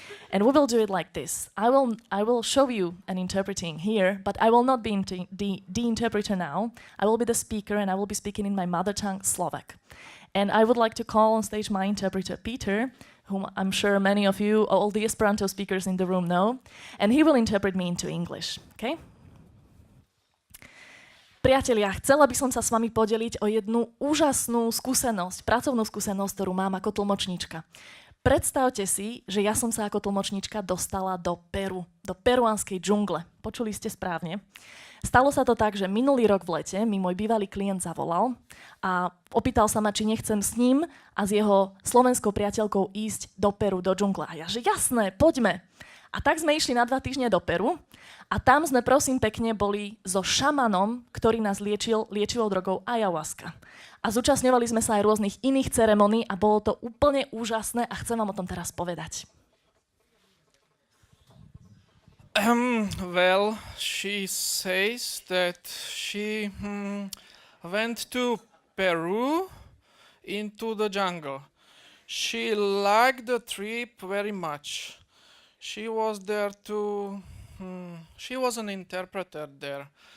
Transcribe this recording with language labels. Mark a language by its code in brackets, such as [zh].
[en] And we will do it like this. I will show you an interpreting here, but I will not be the interpreter now. I will be the speaker, and I will be speaking in my mother tongue, Slovak. And I would like to call on stage my interpreter, Peter, whom I'm sure many of you, all the Esperanto speakers in the room know, and he will interpret me into English, okay? [sk] Priatelia, chcela by som sa s vami podeliť o jednu úžasnú skúsenosť, pracovnú skúsenosť, ktorú mám ako tlmočníčka. Predstavte si, že ja som sa ako tlmočníčka dostala do Peru, do peruánskej džungle. Počuli ste správne. Stalo sa to tak, že minulý rok v lete mi môj bývalý klient zavolal a opýtal sa ma, či nechcem s ním a s jeho slovenskou priateľkou ísť do Peru, do džungle. A ja, že jasné, poďme. A tak sme išli na 2 týždne do Peru a tam sme, prosím pekne, boli so šamanom, ktorý nás liečil drogou ayahuasca. A zúčastňovali sme sa aj rôznych iných ceremonií a bolo to úplne úžasné a chcem vám o tom teraz povedať. [en] Well, she says that she went to Peru into the jungle. She liked the trip very much. She was there she was an interpreter there.